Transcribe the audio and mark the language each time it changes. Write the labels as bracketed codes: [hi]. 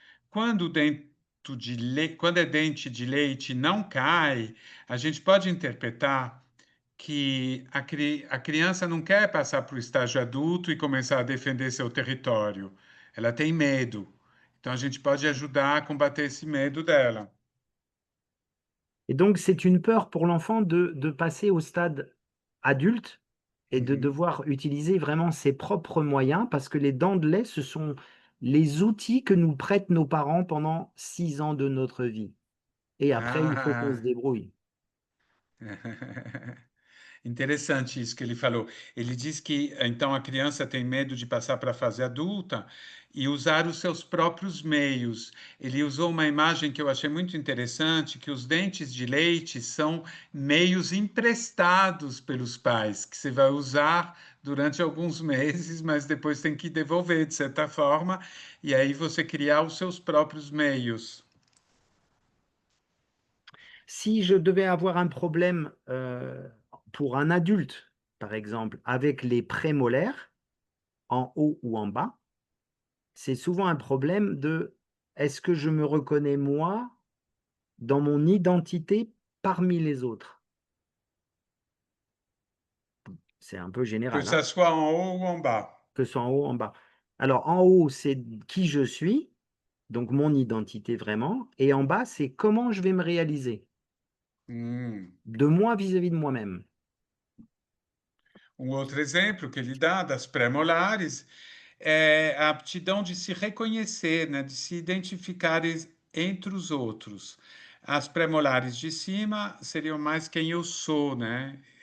[pt] Quando quando é dente de leite não cai, a gente pode interpretar que a criança não quer passar para o estágio adulto e começar a defender seu território. Ela tem medo. Então a gente pode ajudar a combater esse medo dela. [fr] Et donc, c'est une peur pour l'enfant de passer au stade adulte et de Mhm. devoir utiliser vraiment ses propres moyens, parce que les dents de lait, ce sont les outils que nous prêtent nos parents pendant 6 ans de notre vie. Et après, il faut qu'on Ah, se débrouille. [pt] interessante isso que ele falou. Ele diz que então a criança tem medo de passar para a fase adulta e usar os seus próprios meios. Ele usou uma imagem que eu achei muito interessante, que os dentes de leite são meios emprestados pelos pais, que você vai usar durante alguns meses, mas depois tem que devolver de certa forma, e aí você criar os seus próprios meios. [fr] Si je devais avoir un problème pour un adulte, par exemple, avec les prémolaires, en haut ou en bas, c'est souvent un problème de est-ce que je me reconnais moi dans mon identité parmi les autres? C'est un peu Que général, hein, ça soit en haut ou en bas. que ce soit en haut ou en bas. Alors en haut, c'est qui je suis, donc mon identité vraiment, et en bas, c'est comment je vais me réaliser, de moi vis-à-vis de moi-même. [pt] Um outro exemplo que ele dá das pré-molares é a aptidão de se reconhecer, né, de se identificar entre os outros. As pré-molares de cima seriam mais quem eu sou, né?